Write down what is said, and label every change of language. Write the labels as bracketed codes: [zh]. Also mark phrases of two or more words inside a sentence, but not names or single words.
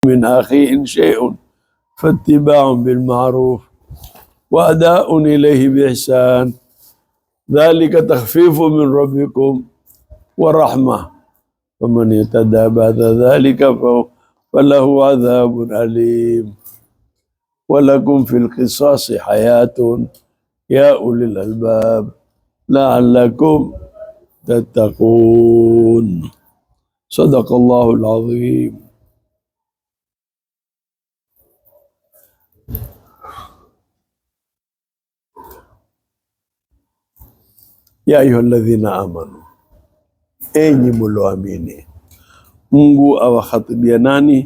[ar] من أخيه شيء فاتباع بالمعروف وأداء إليه بإحسان ذلك تخفيف من ربكم ورحمة فمن يتدى بعد ذلك فله عذاب أليم ولكم في القصاص حياة يا أولي الألباب لعلكم تتقون. صدق الله العظيم. يا أيها الذين آمنوا, [sw] enyi mloamini. Mungu awakhatibia nani?